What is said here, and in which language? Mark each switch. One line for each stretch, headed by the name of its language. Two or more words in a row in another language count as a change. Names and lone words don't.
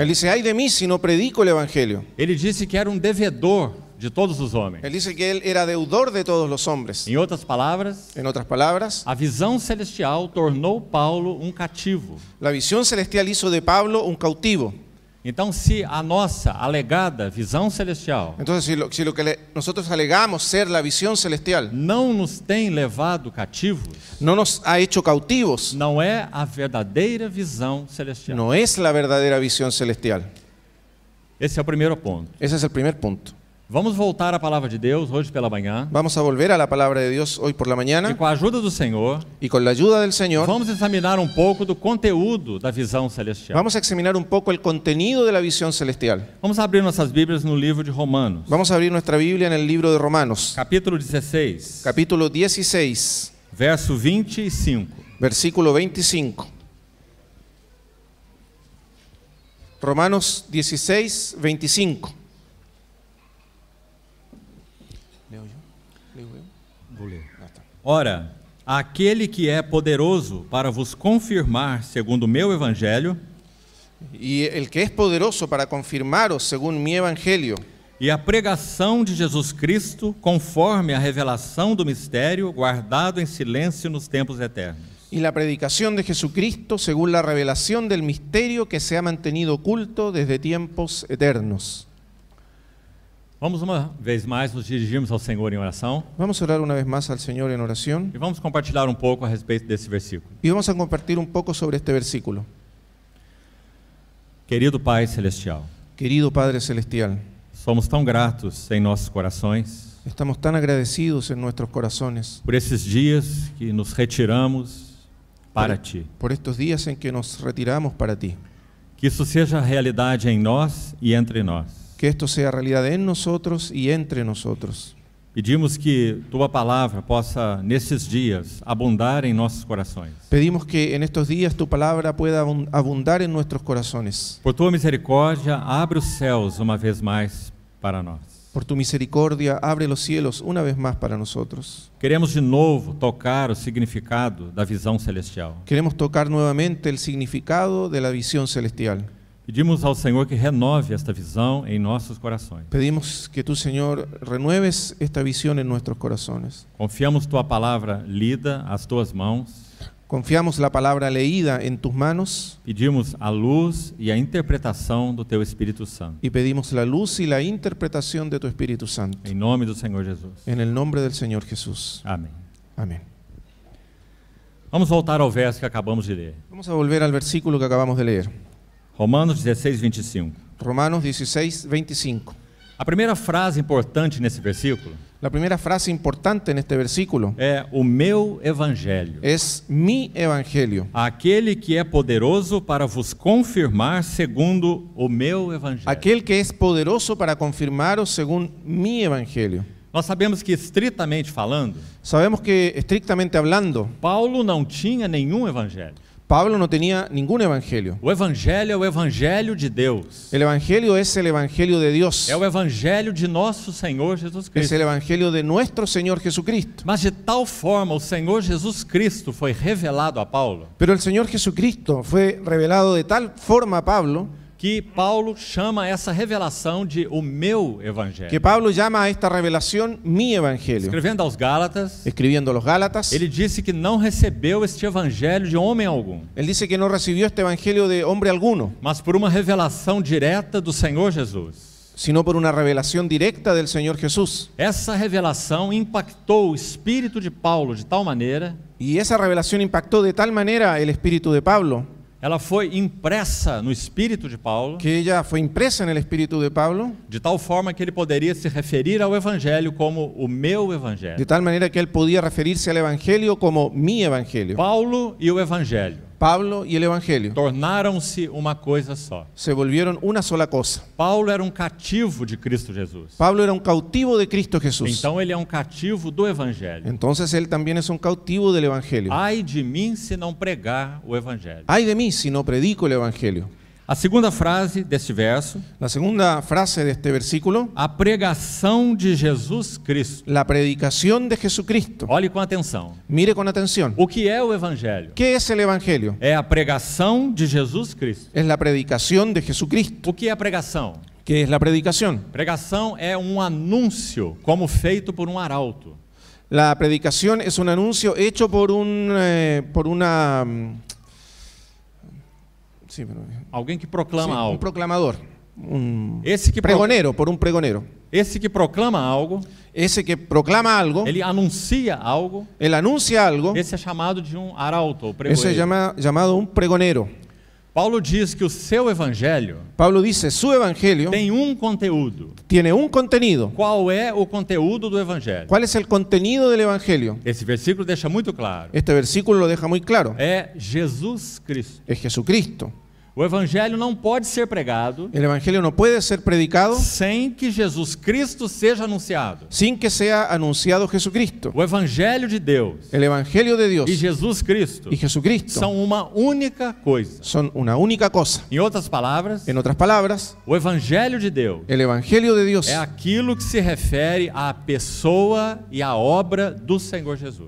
Spanish: dice, ay de mí si no predico el Evangelio.
Portuguese: Ele disse que era um devedor de todos os homens.
Spanish: Él dice que él era deudor de todos los hombres.
Portuguese: Em outras palavras,
Spanish: En otras palabras,
Portuguese: a visão celestial tornou Paulo um cativo.
Spanish: la visión celestial hizo de Pablo un cautivo.
Portuguese: Então, se a nossa alegada visão celestial
Spanish: Entonces, si lo que nosotros alegamos ser la visión celestial
Portuguese: não nos tem levado cativos,
Spanish: no nos ha hecho cautivos,
Portuguese: não é a verdadeira visão celestial.
Spanish: no es la verdadera visión celestial.
Portuguese: Esse é o primeiro ponto.
Spanish: Ese es el primer punto.
Portuguese: Vamos voltar à palavra de Deus hoje pela manhã.
Spanish: Vamos a volver a la palabra de Dios hoy por la E mañana
Portuguese: com a ajuda do Senhor,
Spanish: y con la ayuda del Señor
Portuguese: vamos examinar um pouco do conteúdo da visão celestial.
Spanish: vamos a examinar un poco el contenido de la visión celestial.
Portuguese: Vamos abrir nossas Bíblias no livro de Romanos,
Spanish: Vamos a abrir nuestra Biblia en el libro de Romanos,
Portuguese: capítulo 16,
Spanish: capítulo 16,
Portuguese: verso 25.
Spanish: versículo 25. Romanos 16, 25. ¿Leo yo? ¿Leo yo?
Portuguese: Vou ler. Ora, aquele que é poderoso para vos confirmar segundo o meu evangelho
Spanish: Y el que es poderoso para confirmaros según mi evangelio
Portuguese: e a pregação de Jesus Cristo conforme a revelação do mistério guardado em silêncio nos tempos eternos.
Spanish: y la predicación de Jesucristo según la revelación del misterio que se ha mantenido oculto desde tiempos eternos.
Portuguese: Vamos uma vez mais nos dirigirmos ao Senhor em oração
Spanish: Vamos a orar una vez más al Señor en oración
Portuguese: e vamos compartilhar um pouco a respeito desse versículo.
Spanish: y vamos a compartir un poco sobre este versículo.
Portuguese: Querido Pai Celestial,
Spanish: Querido Padre Celestial,
Portuguese: somos tão gratos em nossos corações
Spanish: estamos tan agradecidos en nuestros corazones
Portuguese: por esses dias que nos retiramos para Ti.
Spanish: por estos días en que nos retiramos para Ti.
Portuguese: Que isso seja realidade em nós e entre nós.
Spanish: Que esto sea realidad en nosotros y entre nosotros.
Portuguese: Pedimos que Tua palavra possa, nesses dias, abundar em nossos corações.
Spanish: Pedimos que en estos días tu palabra pueda abundar en nuestros corazones.
Portuguese: Por Tua misericórdia, abre os céus uma vez mais para nós.
Spanish: Por tu misericordia, abre los cielos una vez más para nosotros.
Portuguese: Queremos de novo tocar o significado da visão celestial.
Spanish: Queremos tocar nuevamente el significado de la visión celestial.
Portuguese: Pedimos ao Senhor que renove esta visão em nossos corações.
Spanish: Pedimos que tú, Señor, renueves esta visión en nuestros corazones.
Portuguese: Confiamos tua palavra lida às tuas mãos.
Spanish: Confiamos la palabra leída en tus manos
Portuguese: Pedimos a luz e a interpretação do teu Espírito Santo.
Spanish: y pedimos la luz y la interpretación de tu Espíritu Santo.
Portuguese: Em nome do Senhor Jesus.
Spanish: En el nombre del Señor Jesús.
Portuguese: Amém.
Spanish: Amén.
Portuguese: Vamos voltar ao verso que acabamos de ler.
Spanish: Vamos a volver al versículo que acabamos de leer.
Portuguese: Romanos 16, 25.
Spanish: Romanos 16, 25.
Portuguese: A primeira frase importante nesse versículo
Spanish: La primera frase importante en este versículo
Portuguese: é o meu evangelho.
Spanish: es mi evangelio.
Portuguese: Aquele que é poderoso para vos confirmar segundo o meu evangelho.
Spanish: Aquel que es poderoso para confirmaros según mi evangelio.
Portuguese: Nós sabemos que, estritamente falando,
Spanish: Sabemos que, estrictamente hablando,
Portuguese: Paulo não tinha nenhum evangelho.
Spanish: Pablo no tenía ningún evangelio.
Portuguese: O evangelho é o evangelho de Deus.
Spanish: El evangelio es el evangelio de Dios.
Portuguese: É o evangelho de nosso Senhor Jesus
Spanish: Es Cristo. el evangelio de nuestro Señor Jesucristo.
Portuguese: Mas de tal forma o Senhor Jesus Cristo foi revelado a Paulo,
Spanish: Pero el Señor Jesucristo fue revelado de tal forma a Pablo
Portuguese: que Paulo chama essa revelação de o meu evangelho.
Spanish: que Pablo llama a esta revelación mi evangelio.
Portuguese: Escrevendo aos Gálatas,
Spanish: Escribiendo a los Gálatas,
Portuguese: ele disse que não recebeu este evangelho de homem algum,
Spanish: él dice que no recibió este evangelio de hombre alguno,
Portuguese: mas por uma revelação direta do Senhor Jesus.
Spanish: sino por una revelación directa del Señor Jesús.
Portuguese: Essa revelação impactou o espírito de Paulo de tal maneira,
Spanish: Y esa revelación impactó de tal manera el espíritu de Pablo,
Portuguese: ela foi impressa no espírito de Paulo,
Spanish: que ella fue impresa en el espíritu de Pablo,
Portuguese: de tal forma que ele poderia se referir ao evangelho como o meu evangelho.
Spanish: de tal manera que él podía referirse al evangelio como mi evangelio.
Portuguese: Paulo e o evangelho
Spanish: Pablo y el evangelio
Portuguese: tornaram-se uma coisa só.
Spanish: se volvieron una sola cosa.
Portuguese: Paulo era um cativo de Cristo Jesus.
Spanish: Pablo era un cautivo de Cristo Jesús.
Portuguese: Então ele é um cativo do evangelho.
Spanish: Entonces él también es un cautivo del evangelio.
Portuguese: Ai de mim se não pregar o evangelho.
Spanish: Ay de mí si no predico el evangelio.
Portuguese: A segunda frase deste verso,
Spanish: La segunda frase de este versículo,
Portuguese: a pregação de Jesus Cristo.
Spanish: la predicación de Jesucristo.
Portuguese: Olhe com atenção.
Spanish: Mire con atención.
Portuguese: O que é o evangelho?
Spanish: ¿Qué es el evangelio?
Portuguese: É a pregação de Jesus Cristo.
Spanish: Es la predicación de Jesucristo.
Portuguese: O que é a pregação?
Spanish: ¿Qué es la predicación?
Portuguese: Pregação é um anúncio como feito por um arauto.
Spanish: La predicación es un anuncio hecho por una sí, pero-
Portuguese: Alguém que
Spanish: sí,
Portuguese: proclama
Spanish: un
Portuguese: algo.
Spanish: proclamador, un
Portuguese: Esse que,
Spanish: pregonero, por un pregonero.
Portuguese: esse que proclama algo,
Spanish: Ese que proclama algo,
Portuguese: ele anuncia algo,
Spanish: él anuncia algo,
Portuguese: esse é chamado de um arauto, ou
Spanish: ese es
Portuguese: pregoeiro.
Spanish: llamado un pregonero.
Portuguese: Paulo diz que o seu evangelho
Spanish: Pablo dice, su evangelio
Portuguese: tem um conteúdo.
Spanish: tiene un contenido.
Portuguese: Qual é o conteúdo do evangelho?
Spanish: ¿Cuál es el contenido del evangelio?
Portuguese: Esse versículo deixa muito claro.
Spanish: Este versículo lo deja muy claro.
Portuguese: É Jesus Cristo.
Spanish: Es Jesucristo.
Portuguese: O evangelho não pode ser pregado
Spanish: El evangelio no puede ser predicado
Portuguese: sem que Jesus Cristo seja anunciado.
Spanish: sin que sea anunciado Jesucristo.
Portuguese: O evangelho de Deus
Spanish: El evangelio de Dios
Portuguese: e Jesus Cristo
Spanish: y Jesucristo
Portuguese: são uma única coisa.
Spanish: son una única cosa.
Portuguese: Em outras palavras,
Spanish: En otras palabras,
Portuguese: o evangelho de Deus
Spanish: el evangelio de Dios
Portuguese: é aquilo que se refere à pessoa e à obra do Senhor Jesus.